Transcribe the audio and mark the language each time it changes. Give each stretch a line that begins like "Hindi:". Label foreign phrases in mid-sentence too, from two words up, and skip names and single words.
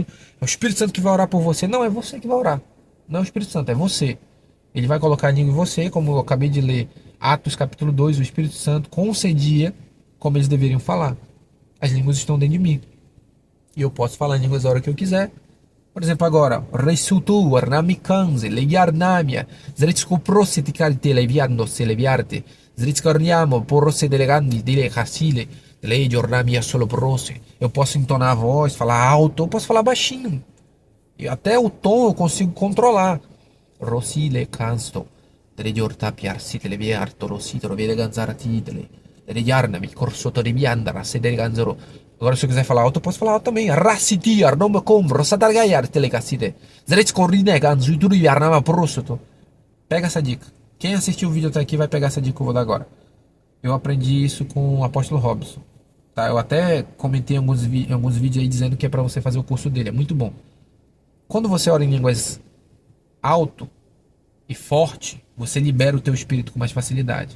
Portuguese: É o Espírito Santo que vai orar por você. Não, é você que vai orar. Não é o Espírito Santo, é você. Ele vai colocar a língua em você, como eu acabei de ler Atos capítulo 2, o Espírito Santo concedia como eles deveriam falar. As línguas estão dentro de mim. E eu posso falar em línguas a hora que eu quiser. Por exemplo, agora, Resutu, Arnamikanze, Legiarnamia, Zretsko prositi calte leviando se leviarte, Zretscorniamo, porose delegandi, dile casile, lei giornamia solo prose. Eu posso entonar a voz, falar alto, eu posso falar baixinho. E até o tom eu consigo controlar. Rosile cansto, delle giortapiar si te leviarto, rosito, vede ganzara titele, delle giarnami, corsoto de biandara, se dele ganzaro. Agora, se eu quiser falar alto, eu posso falar alto também. Rassitiar, não me compro, sadargaiar, telecasside. Zretskorinne, ganzu, ituriar, nama prosoto. Pega essa dica. Quem assistiu o vídeo até aqui vai pegar essa dica que eu vou dar agora. Eu aprendi isso com o apóstolo Robson. Tá? Eu até comentei em alguns vídeos aí dizendo que é para você fazer o curso dele. É muito bom. Quando você ora em línguas alto e forte, você libera o teu espírito com mais facilidade.